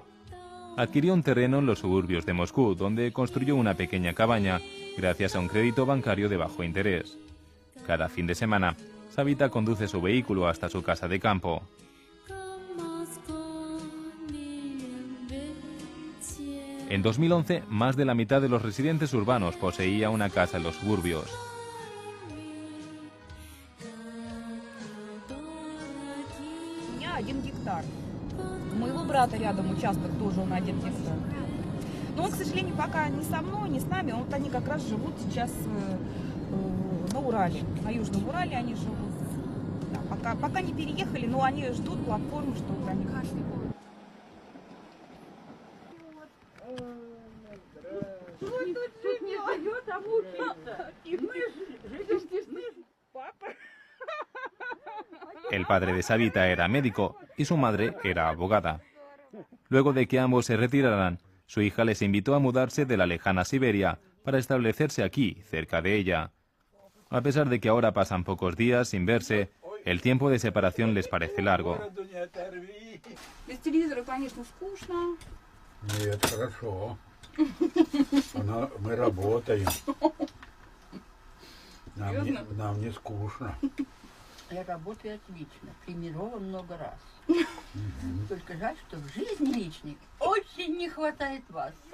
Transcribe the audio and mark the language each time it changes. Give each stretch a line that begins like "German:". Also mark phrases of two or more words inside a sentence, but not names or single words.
Spanish: Adquirió un terreno en los suburbios de Moscú, donde construyó una pequeña cabaña, gracias a un crédito bancario de bajo interés. Cada fin de semana, Savita conduce su vehículo hasta su casa de campo. En 2011, más de la mitad de los residentes urbanos poseía una casa en los suburbios.
Russian: У моего брата рядом участок тоже он 1 гектар. Но он, к сожалению, пока не со мной, не с нами. Вот они как раз живут сейчас на Урале, на Южном Урале они живут. Да, пока не переехали, но они ждут платформу, что вот они.
Spanish: El padre de Savita era médico y su madre era abogada. Luego de que ambos se retiraran, su hija les invitó a mudarse de la lejana Siberia para establecerse aquí, cerca de ella. A pesar de que ahora pasan pocos días sin verse, el tiempo de separación les parece largo.
Russian: Без телевизора, конечно, скучно. Нет, хорошо. Мы работаем. Нам не скучно. Я работаю отлично, тренирован много раз. Только жаль, что в жизни личной очень не хватает вас.